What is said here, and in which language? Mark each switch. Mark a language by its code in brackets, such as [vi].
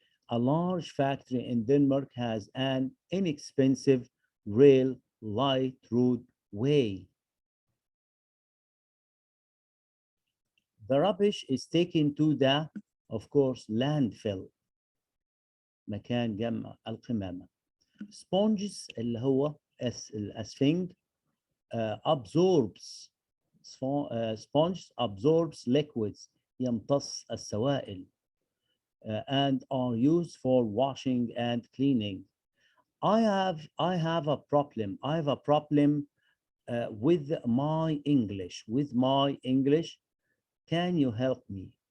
[en] A large factory in Denmark has an inexpensive rail light roadway. The rubbish is taken to the, of course, landfill. [ar] مكان جمع القمامة. [en] Sponges [ar] اللي هو الأسفنج [en] absorbs. Sponge absorbs liquids. [ar] يمتص السوائل. [en] And are used for washing and cleaning. I have a problem. I have a problem with my English. With my English. Can you help me?